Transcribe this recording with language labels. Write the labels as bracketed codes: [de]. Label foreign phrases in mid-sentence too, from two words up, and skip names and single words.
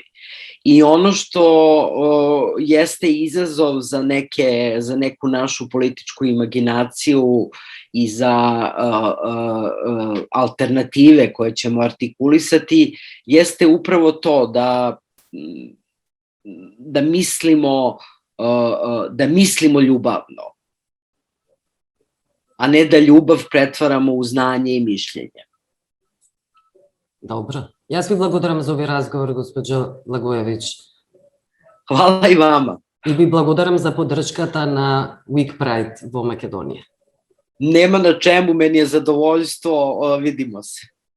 [sr] I ono što jeste izazov za neku našu političku imaginaciju i za alternative koje ćemo artikulisati, jeste upravo to da mislimo ljubavno, a ne da ljubav pretvaramo u znanje i mišljenje. Dobro. [mk] Јас ви благодарам за овој разговор, госпоđo Благоевиќ. [sr] Hvala i vama. [mk] И ви благодарам за поддршката на Week Pride во Македонија. [sr] Nema na čemu, meni je zadovoljstvo, vidimo se.